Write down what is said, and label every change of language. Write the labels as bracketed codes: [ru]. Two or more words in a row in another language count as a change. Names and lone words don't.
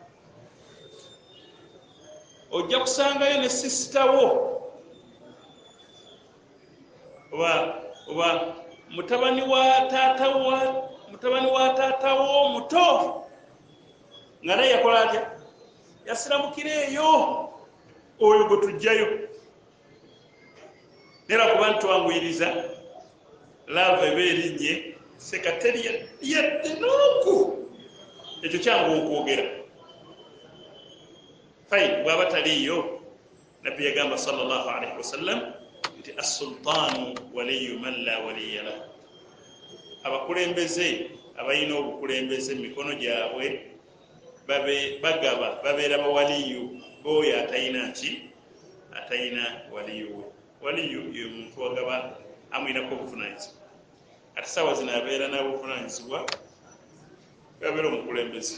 [lg] ojja kusangayo ne sisitawo oba mutabani wa taatawo muto nga naye yakola atya, yasiramukira eyo, oyo gwe tujjayo. Nera kuba ntwanguyiriza laava eba erinnye sekateri yadde n'oku, ekyo kyangu okwogera. Fine, bw'aba taliyo, nabbi yagamba [ar] صلى الله عليه وسلم [lg] nti [ar] السلطان ولي من لا ولي له. [lg] Abakulembeze abalina obukulembeze mu mikono gyabwe babeera bawaliyu b'oyo atalina waliyu we. Waliyu ye muntu wagaba amwinako obuvunaanyizibwa. Ate saawa zino abeera n'obuvunaanyizibwa abeera omukulembeze.